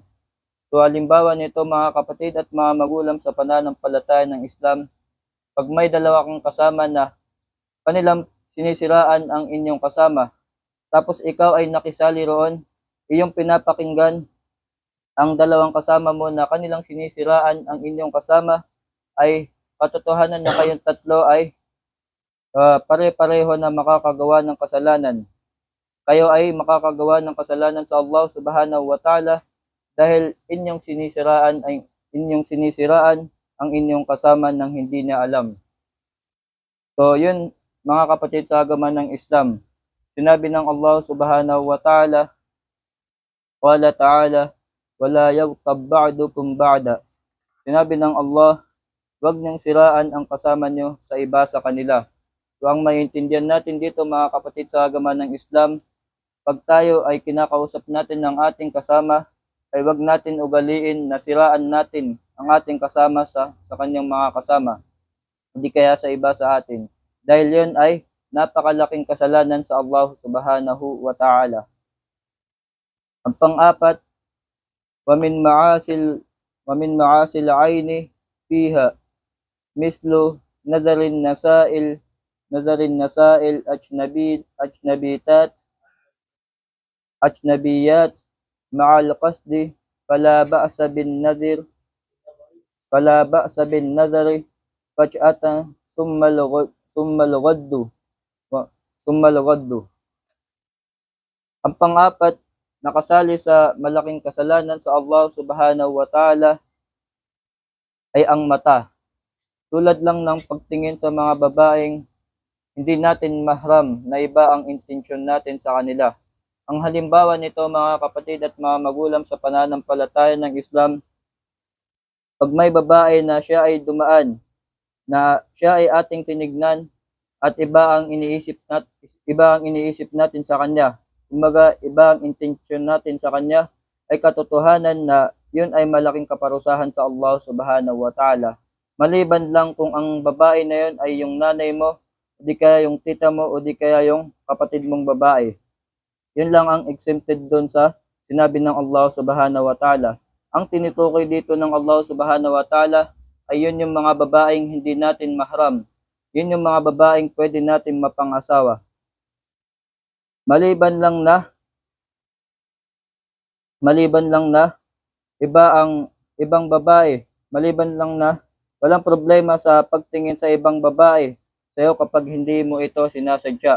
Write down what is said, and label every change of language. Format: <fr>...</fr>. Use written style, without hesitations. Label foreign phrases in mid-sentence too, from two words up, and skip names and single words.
<tl>So halimbawa nito mga kapatid at mga magulang sa pananampalataya ng Islam, pag may dalawa kang kasama na kanilang sinisiraan ang inyong kasama, tapos ikaw ay nakisali roon, iyong pinapakinggan ang dalawang kasama mo na kanilang sinisiraan ang inyong kasama, ay katotohanan na kayong tatlo ay pare-pareho na makakagawa ng kasalanan. Kayo ay makakagawa ng kasalanan sa Allah</tl> <ar>سبحانه وتعالى</ar> <tl>dahil inyong sinisiraan ang inyong kasama nang hindi niya alam. So yun mga kapatid sa agama ng Islam. Sinabi ng Allah</tl> <ar>سبحانه وتعالى قال تعالى ولا يغتب بعضكم بعضا.</ar> <tl>Sinabi ng Allah, wag niyong siraan ang kasama niyo sa iba sa kanila. So ang maintindihan natin dito mga kapatid sa agama ng Islam, pag tayo ay kinakausap natin ng ating kasama, ay wag natin ugaliin na siraan natin ang ating kasama sa kanyang mga kasama, hindi kaya sa iba sa atin. Dahil yun ay napakalaking kasalanan sa Allah</tl> <ar>سبحانه وتعالى.</ar> <tl>Ang pang-apat,</tl> <ar>ومن معاصي ومن معاصي العين فيها مثل نظر النسائل أجنبيات مع القصد فلا بأس بالنذر فجأة ثم الغد.</ar> <tl>Ang pang-apat, nakasali sa malaking kasalanan sa Allah</tl> <ar>سبحانه وتعالى</ar> <tl>ay ang mata. Tulad lang ng pagtingin sa mga babaeng hindi natin mahram na iba ang intensyon natin sa kanila. Ang halimbawa nito mga kapatid at mga magulang sa pananampalataya ng Islam, pag may babae na siya ay dumaan, na siya ay ating tinignan at iba ang iniisip natin sa kanya, kumbaga iba ang intensyon natin sa kanya, ay katotohanan na yun ay malaking kaparusahan sa Allah</tl> <ar>سبحانه وتعالى.</ar> <tl>Maliban lang kung ang babae na yun ay yung nanay mo, o di kaya yung tita mo, o di kaya yung kapatid mong babae. Yun lang ang exempted doon sa sinabi ng Allah</tl> <ar>سبحانه وتعالى.</ar> <tl>Ang tinutukoy dito ng Allah</tl> <ar>سبحانه وتعالى</ar> <tl>ay yun yung mga babaeng hindi natin mahram. Yun yung mga babaeng pwede natin mapangasawa. Maliban lang na ibang babae, maliban lang na walang problema sa pagtingin sa ibang babae sa'yo kapag hindi mo ito sinasadya.</tl>